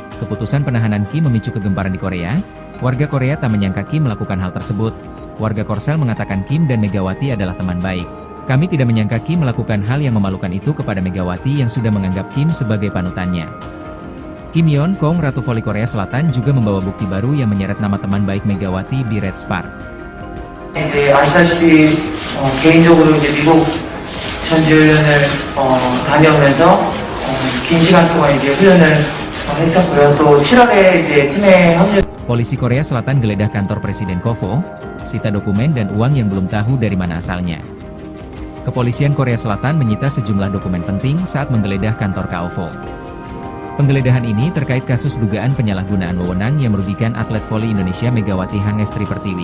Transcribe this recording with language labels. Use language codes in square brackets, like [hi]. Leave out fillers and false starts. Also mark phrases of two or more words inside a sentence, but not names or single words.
[id] Keputusan penahanan Kim memicu kegemparan di Korea. Warga Korea tak menyangka Kim melakukan hal tersebut. Warga Korsel mengatakan Kim dan Megawati adalah teman baik. Kami tidak menyangka Kim melakukan hal yang memalukan itu kepada Megawati yang sudah menganggap Kim sebagai panutannya. Kim Yeon-keung, Ratu Voli Korea Selatan, juga membawa bukti baru yang menyeret nama teman baik Megawati di Red Spark. [ko] 아시다시피 개인적으로 이제 미국 전지훈련을 다녀오면서 긴 시간 동안 이제 훈련을 했었고요. 또 7월에 이제 팀에 합류. [id] Polisi Korea Selatan geledah kantor Presiden Kovo, sita dokumen dan uang yang belum tahu dari mana asalnya. Kepolisian Korea Selatan menyita sejumlah dokumen penting saat menggeledah kantor KOFO. Penggeledahan ini terkait kasus dugaan penyalahgunaan wewenang yang merugikan atlet voli Indonesia Megawati Hangestri Pertiwi.